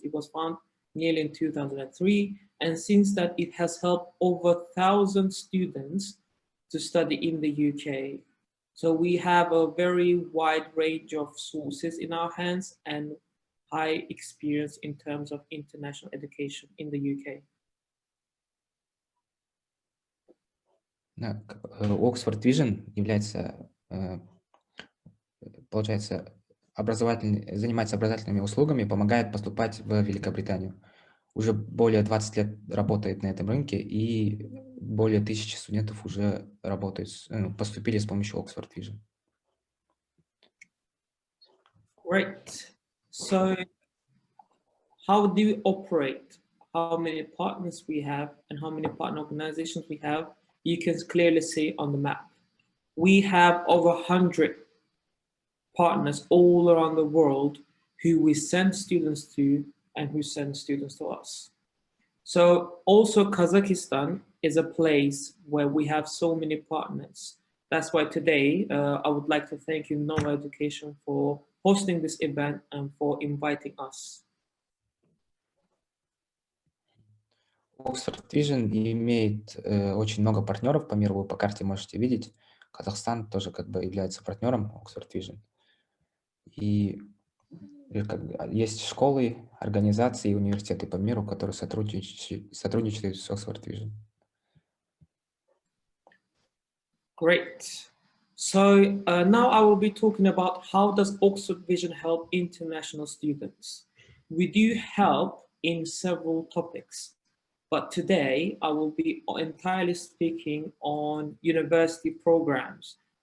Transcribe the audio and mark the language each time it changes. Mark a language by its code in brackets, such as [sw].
[en] It was founded nearly in 2003, and since that it has helped over 1,000 students to study in the UK. So we have a very wide range of sources in our hands and high experience in terms of international education in the UK. [ru] Oxford Vision является, получается, занимается образовательными услугами, помогает поступать в Великобританию. Уже более 20 лет работает на этом рынке, и более 1000 студентов уже поступили с помощью Oxford Vision. [en] Great. So how do we operate? How many partners we have and how many partner organizations we have, you can clearly see on the map. We have over 100 partners all around the world who we send students to and who send students to us. So also Kazakhstan is a place where we have so many partners. That's why today I would like to thank you, Nova Education, for hosting this event and for inviting us. [ru] Oxford Vision имеет очень много партнеров по миру, вы по карте можете видеть. Казахстан тоже как бы является партнером Oxford Vision. И есть школы, организации, университеты по миру, которые сотрудничают с Oxford Vision. [en] Great. So now I will be talking about how does Oxford Vision help international students. We do help in several topics, but today I will be entirely speaking on university programs.